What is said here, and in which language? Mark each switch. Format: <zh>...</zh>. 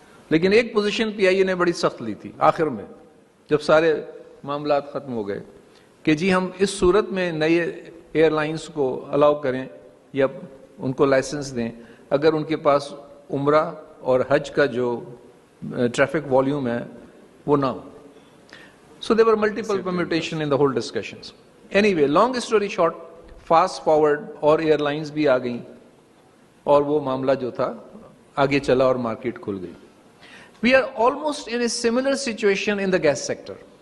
<ur>لیکن ایک position PIA نے بڑی سخت لی تھی آخر میں جب سارے معاملات ختم ہو گئے کہ جی ہم اس صورت میں نئے ایئر لائنز کو الاؤ کریں یا ان کو لائسنس دیں اگر ان کے پاس عمرہ اور حج کا جو ٹریفک والیوم ہے وہ نہ ہو.</ur> <en>So there were multiple permutations in the whole discussions. Anyway, long story short, fast forward</en> <ur>اور ایئر لائنز بھی آ گئیں اور وہ معاملہ جو تھا آگے چلا اور مارکیٹ کھل گئی.</ur> <en>We are almost in a similar situation in the gas sector.</en>